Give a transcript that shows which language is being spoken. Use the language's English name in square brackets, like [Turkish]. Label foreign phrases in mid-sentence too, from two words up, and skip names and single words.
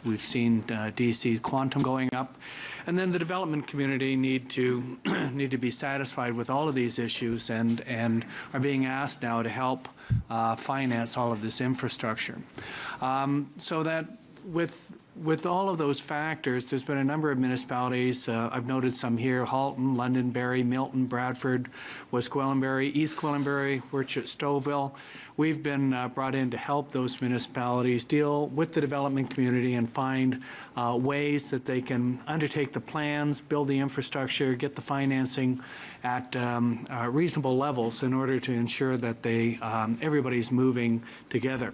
[English] We've seen DC quantum going up. And then the development community need to be satisfied with all of these issues and are being asked now to help finance all of this infrastructure. So that with all of those factors, there's been a number of municipalities. I've noted some here: Halton, Londonderry, Milton, Bradford, West Gwillimbury, East Gwillimbury, Worcester, Stouffville. We've been brought in to help those municipalities deal with the development community and find ways that they can undertake the plans, build the infrastructure, get the financing at reasonable levels in order to ensure that everybody's moving together.